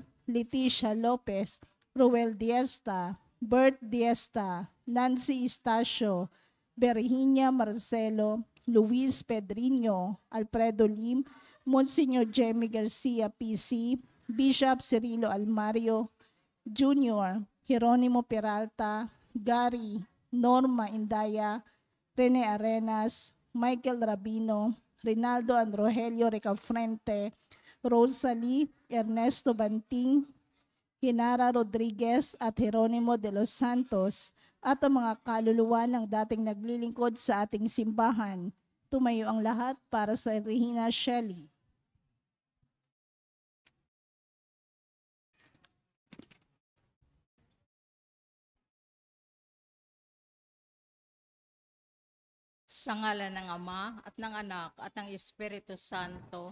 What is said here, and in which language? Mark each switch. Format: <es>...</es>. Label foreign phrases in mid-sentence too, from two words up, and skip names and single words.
<tl>Leticia Lopez, Ruel Diesta, Bert Diesta, Nancy Estacio, Virginia Marcelo, Luis Pedriño, Alfredo Lim, Monsignor Jemmy Garcia PC, Bishop Cirilo Almario Jr., Jeronimo Peralta, Gary, Norma Indaya, Rene Arenas, Michael Rabino, Rinaldo Androgelio Recafrente, Rosalie Ernesto Banting, Hinara Rodriguez at Jeronimo de los Santos, at ang mga kaluluwa ng dating naglilingkod sa ating simbahan. Tumayo ang lahat para sa Regina Shelley. Sa ngalan ng Ama at ng Anak at ng Espiritu Santo.</tl>